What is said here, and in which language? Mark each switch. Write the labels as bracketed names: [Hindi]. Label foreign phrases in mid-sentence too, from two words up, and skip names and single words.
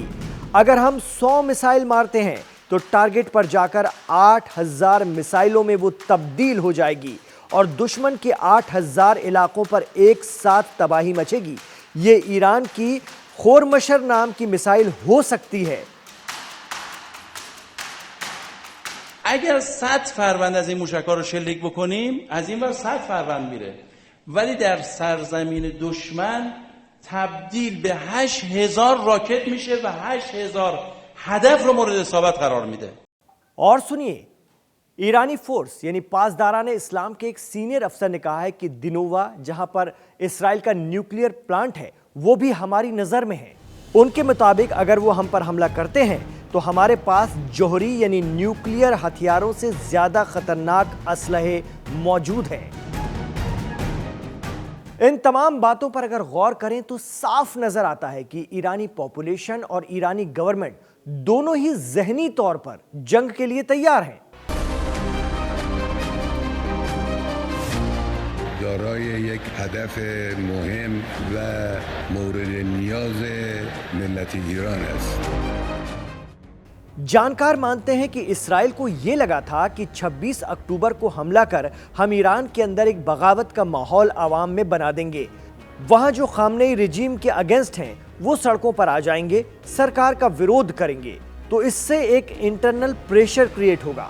[Hindi] अगर हम 100 मिसाइल मारते हैं तो टारगेट पर जाकर 8000 मिसाइलों में वो तब्दील हो जाएगी और दुश्मन के 8000 इलाकों पर एक साथ तबाही मचेगी। ये ईरान की खोरमशर नाम की मिसाइल हो सकती है। [Persian] اگر 100 فروند از این موشک‌ها رو شلیک بکنیم از این ور 100 فروند میره ولی در سرزمین دشمن تبدیل به 8000 راکت میشه و 8000 هدف رو مورد اصابت قرار میده। [Hindi] और सुनिए, ईरानी फोर्स यानी [Persian] پاسداران اسلام [Hindi] के एक सीनियर अफसर ने कहा है कि दिनोवा जहां पर इस्राइल का [English] nuclear plant [Hindi] है वो भी हमारी नजर में है। उनके मुताबिक अगर वो हम पर हमला करते हैं तो हमारे पास जोहरी यानी न्यूक्लियर हथियारों से ज्यादा खतरनाक असलहे मौजूद हैं। इन तमाम बातों पर अगर गौर करें तो साफ नजर आता है कि ईरानी पॉपुलेशन और ईरानी गवर्नमेंट दोनों ही जहनी तौर पर जंग के लिए तैयार हैं। [Persian] دارای یک هدف مهم و مورد نیاز ملت ایران است. [Hindi] जानकार मानते हैं कि इस्राइल को यह लगा था कि 26 अक्टूबर को हमला कर हम ईरान के अंदर एक बगावत का माहौल आवाम में बना देंगे। वहां जो खामनेई रिजीम के अगेंस्ट हैं वो सड़कों पर आ जाएंगे, सरकार का विरोध करेंगे, तो इससे एक [English] internal pressure create [Hindi] होगा।